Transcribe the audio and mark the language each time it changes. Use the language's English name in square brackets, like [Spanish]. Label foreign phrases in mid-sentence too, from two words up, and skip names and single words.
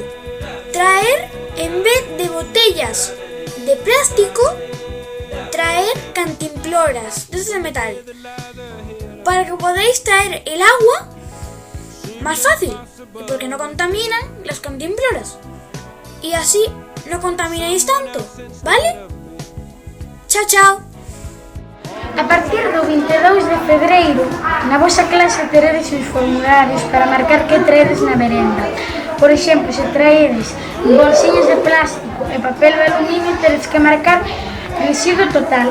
[Spanish] Traer, en vez de botellas de plástico, traer cantimploras de esas de metal, para que podáis traer el agua más fácil, porque no contaminan las cantimploras. Y así no contamináis tanto, vale? Chao, chao. [Galician] A partir do 22 de febreiro, na vosa clase teredes os formularios para marcar que traedes na merenda. Por exemplo, se traedes bolsiñas de plástico e papel de aluminio, teredes que marcar residuo total.